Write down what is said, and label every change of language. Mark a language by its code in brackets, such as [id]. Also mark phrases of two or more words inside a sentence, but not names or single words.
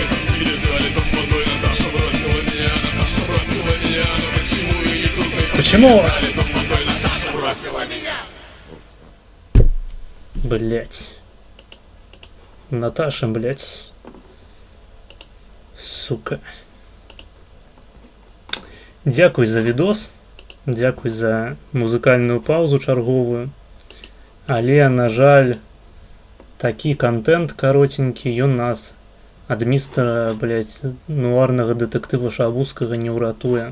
[ru] В сортире залитом водой Наташа бросила меня, Наташа бросила меня, но почему я не крутой? В Почему? сортире залитом водой Наташа бросила меня. Блять. Наташа, блять. Сука. [be] Дзякуй за відос. Дзякуй за музыкальную паузу чарговую. Але, на жаль, такі контент каротенькі ён нас ад містера, блять, нуарнага дэтэктыва Шабускага не ўратуе.